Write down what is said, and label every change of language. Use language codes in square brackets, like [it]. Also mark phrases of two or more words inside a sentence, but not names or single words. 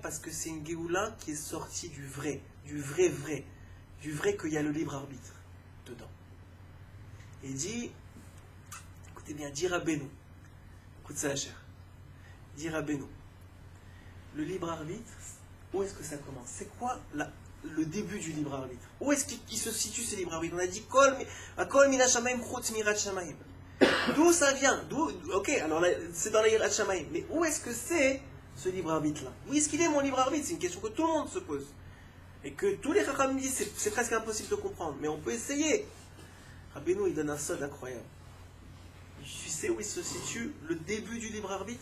[fr] Parce que c'est une Géoula qui est sortie du vrai qu'il y a le libre arbitre dedans. Et dit, écoutez bien, dit Rabbeinu, écoute ça la chère, dit Rabbeinu, le libre arbitre, où est-ce que ça commence? C'est quoi le début du libre arbitre? Où est-ce qu'il se situe ce libre arbitre? [he] On a dit כל מינה שמים חוץ מיראת שמים. [fr] D'où ça vient? Ok, alors là, c'est dans la [he] יראת שמים. [fr] Mais où est-ce que c'est ce libre arbitre-là? Où est-ce qu'il est mon libre arbitre? C'est une question que tout le monde se pose. Et que tous les Chacham disent, c'est presque impossible de comprendre. Mais on peut essayer. Rabbeinu, il donne un sod incroyable. Tu sais où il se situe le début du libre arbitre?